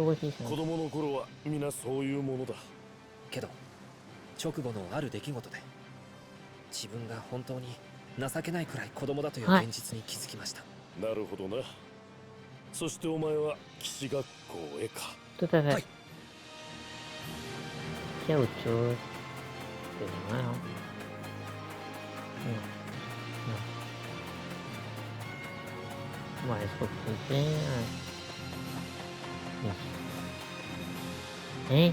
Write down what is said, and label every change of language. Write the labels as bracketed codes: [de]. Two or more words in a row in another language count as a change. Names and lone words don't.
[ja] 子供の頃は皆そういうものだ。けど直後のある出来事で自分が本当に情けないくらい子供だという現実に気づきました。なるほどな。そしてお前は騎士学校へか。 [fr] Tout à fait. [ja] はい。 [fr] Il y a autre chose. C'est vrai, hein. Non. Non. Ouais, il faut poser. Oui.